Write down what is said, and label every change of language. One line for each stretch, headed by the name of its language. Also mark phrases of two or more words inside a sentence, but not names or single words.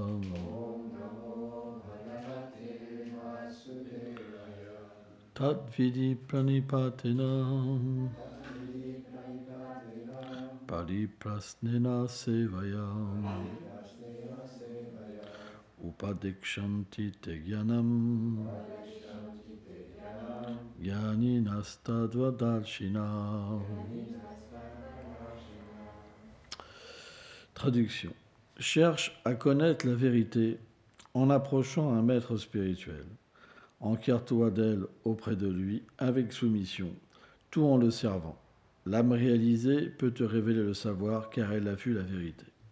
Sanskrit: Tat Vidi Pranipatena Pariprasnena Sevaya Upadikshanti Te Gyanam Gyani Nastadvadarshina.
French: Traduction. Cherche à connaître la vérité en approchant un maître spirituel. Enquiert-toi d'elle auprès de lui avec soumission, tout en le servant. L'âme réalisée peut te révéler le savoir car elle a vu la vérité.